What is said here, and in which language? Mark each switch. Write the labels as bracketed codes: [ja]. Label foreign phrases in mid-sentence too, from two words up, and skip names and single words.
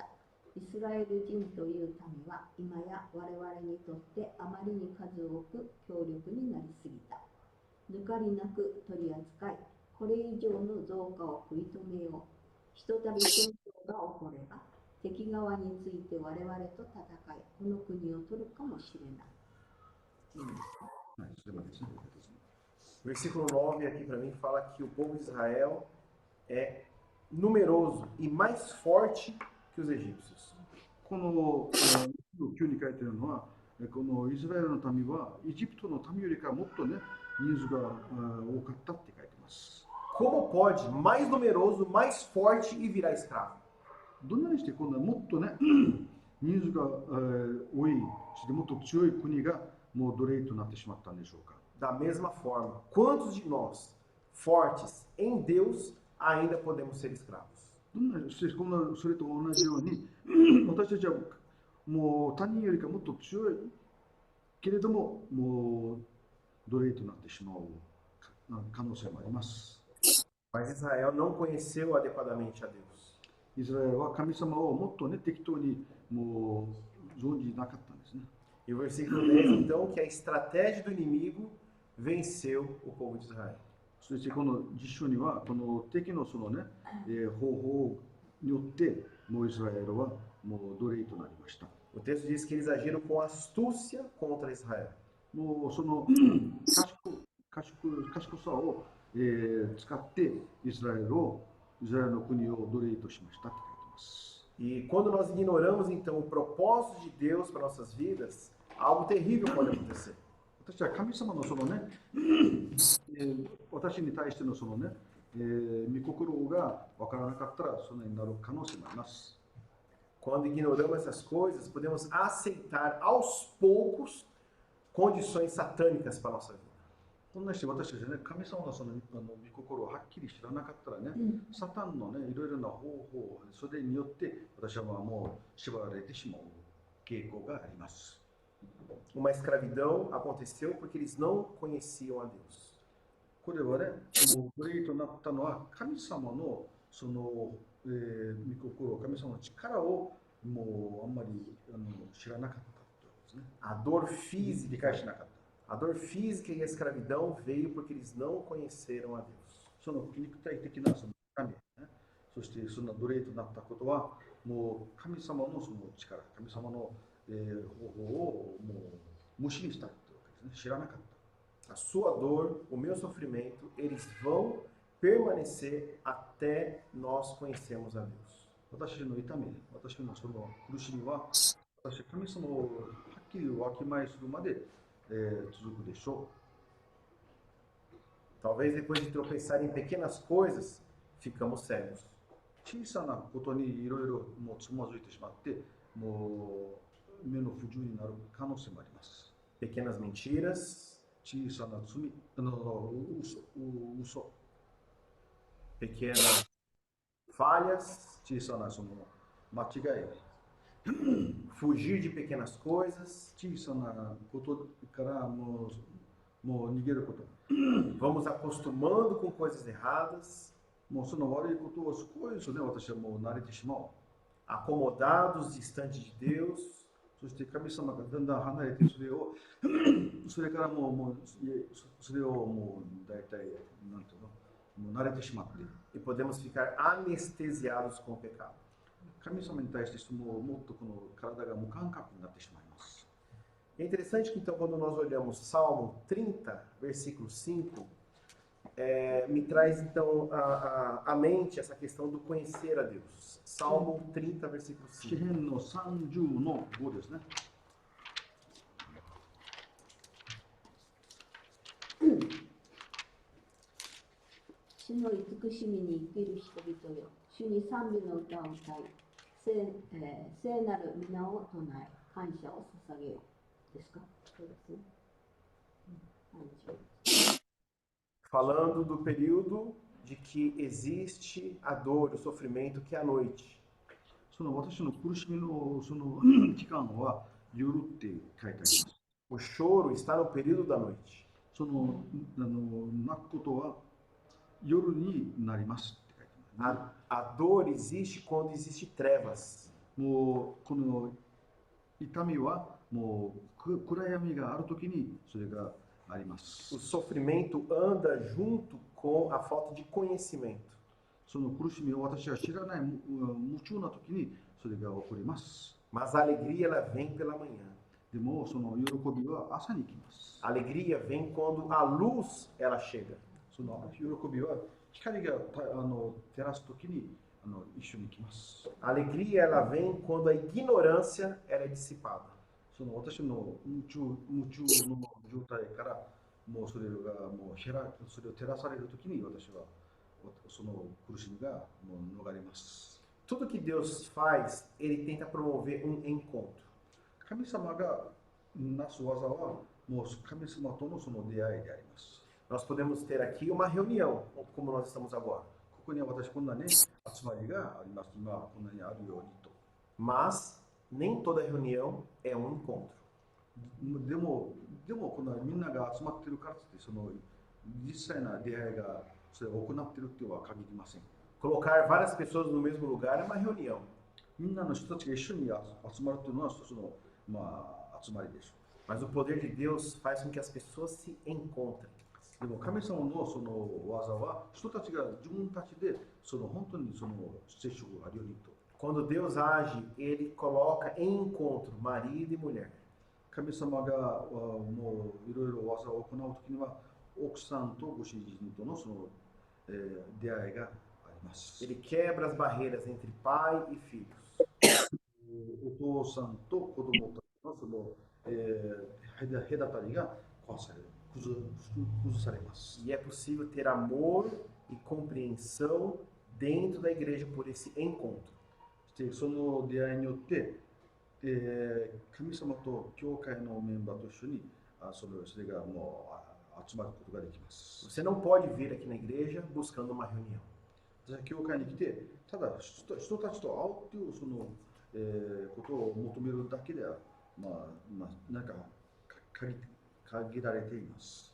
[ja] イスラエル人という民は今や我々にとってあまりに数多く強力になりすぎた。抜かりなく取り扱い、これ以上の増加を食い止めよう。ひとたび戦争が起これば、敵側について我々と戦い、この国を取るかもしれない。 [pt] Versículo 9 aqui para mim fala que o povo de Israel é numeroso e mais forte que os egípcios. [ja] この9に書いてあるのは、このイスラエルの民はエジプトの民よりかもっとね、人数が多かったって書いてます。 [pt] Como pode mais numeroso, mais forte e virar escravo? [ja] どんなにしてこんなもっとね、人数が多い、もっと強い国がもう奴隷となってしまったんでしょうか。 [pt] Da mesma forma, quantos de nós, fortes em Deus, ainda podemos ser escravos? [ja] どんなにしてこんなそれと同じように、私たちはもう他人よりかもっと強いけれども、もう奴隷となってしまう可能性もあります。 [pt] Mas Israel não conheceu adequadamente a Deus. [ja] イスラエルは神様をもっとね、適当にもう存じなかったんですね。 [pt] E o versículo 10, então, que a estratégia do inimigo venceu o povo de Israel. [ja] そしてこの実書には、この敵のそのね、方法によって、もうイスラエルはもう奴隷となりました。 [pt] O texto diz que eles agiram com astúcia contra Israel. [ja] もうその賢さを、使ってイスラエルの国を奴隷としましたって書いてます。 [pt] E quando nós ignoramos, então, o propósito de Deus para nossas vidas, algo terrível pode acontecer. [ja] 私は神様のそのね、私に対してのそのね、御心が分からなかったらそのようになる可能性もあります。 [pt] Quando ignoramos essas coisas, podemos aceitar aos poucos condições satânicas para a nossa vida. [ja] こんなして私たちね、神様のその御心をはっきり知らなかったらね、サタンのね、いろいろな方法、それによって私はもう縛られてしまう傾向があります。 [pt] Uma escravidão aconteceu porque eles não conheciam a Deus. [ja] これはね、もう奴隷となったのは神様のその、御心、神様の力をもうあんまり知らなかったということですね。 [pt] A dor [ja] 理 [pt] física, [ja] 解しなかった。 [pt] a dor física e a escravidão veio porque eles não conheceram a Deus. [ja] その肉体的なその神、ね、そしてその奴隷となったことはもう神様のその力、神様の、方法をもう無視にしたというわけですね。知らなかった。 [pt] A sua dor, o meu sofrimento, eles vão permanecer até nós conhecermos a Deus. [ja] 私の痛み、私のその苦しみは、私、神様をはっきりわきまえするまで、続くでしょ [pt] Talvez depois de tropeçar em pequenas coisas, ficamos cegos. [ja] う。小さなことにいろいろもうつまずいてしまって、もう目の不自由になる可能性もあります。 [pt] Pequenas mentiras, [ja] 小さな罪、嘘、 [pt] pequenas falhas, [ja] 小さなその間違い、 [pt] fugir de pequenas coisas. [ja] 小さなことからもう逃げること、 [pt] Vamos acostumando com coisas erradas, [ja] もうその悪いことを少しずつね、私はもう慣れてしまう。 [pt] acomodados, distantes de Deus. [ja] そして神様がだんだん離れて、それからもうそれをもう大体なんていうの、もう慣れてしまって、 [pt] E podemos ficar anestesiados com o pecado. [ja] 神様に対してもっとこの体が無感覚になってしまいます。 [pt] É interessante que então quando nós olhamos Salmo 30, versículo 5, me traz então à mente essa questão do conhecer a Deus. Salmo 30, versículo [ja] 詩 [pt] 5. [ja] 編の30の5ですね。主の慈しみに生きる人々よ、主に賛美の歌を歌い、聖なる皆を唱え、感謝を捧げよう。ですか？そうですね。 [pt] Falando do período de que existe a dor, o sofrimento, que é a noite. [ja] その私の苦しみのその期間は夜って書いてあります。 [pt] O choro está no período da noite. [ja] その泣くことは夜になりますって書いてます。 [pt] A dor existe quando existe trevas. [ja] もうこの痛みはもう暗闇があるときにそれがあります。 [pt] O sofrimento anda junto com a falta de conhecimento. [ja] その苦しみを私は知らない夢中なときにそれが起こります。 [pt] Mas a alegria ela vem pela manhã. [ja] でもその喜びは朝に来ます。 [pt] A alegria vem quando a luz ela chega. [ja] その喜びは光が照らすときに一緒に来ます。 [pt] A alegria ela vem quando a ignorância ela é dissipada. [ja] その私の夢中の状態からもうそれがもうそれを照らされるときに私はその苦しみがもう逃れます。 [pt] Tudo que Deus faz, ele tenta promover um encontro. [ja] 神様がなす技はもう神様とのその出会いであります。 [pt] Nós podemos ter aqui uma reunião, como nós estamos agora. [ja] ここには私こんなね集まりがあります。今こんなにあるようにと。 [pt] Mas nem toda reunião é um encontro. [ja] でもこんなみんなが集まってるからってその実際な出会いがそれを行っているっていうのは限りません。 [pt] Colocar várias pessoas no mesmo lugar é uma reunião. [ja] みんなの人たちが一緒に集まるというのは一つの集まりでしょ [pt] Mas o poder de Deus faz com que as pessoas se encontrem. [ja] う。でも神様のその技は人たちが自分たちでその本当にその接触があるようにと。 [pt] Quando Deus age, ele coloca em encontro marido e mulher. [ja] 神様がもういろいろ技を行うときには奥さんとご主人とのその、出会いがあります。 [pt] Ele quebra as barreiras entre pai e filhos. [ja] お父さんと子供たちのその、隔たりが壊される、崩されます。 [pt] E é possível ter amor e compreensão dentro da igreja por esse encontro. [ja] でその出会いによって、神様と教会のメンバーと一緒にそれがもう集まることができます。 [pt] Você não pode vir aqui na igreja buscando uma reunião. [ja] 私は教会に来て、ただ人たちと会うっていうその、ことを求めるだけでは、なんか限られています。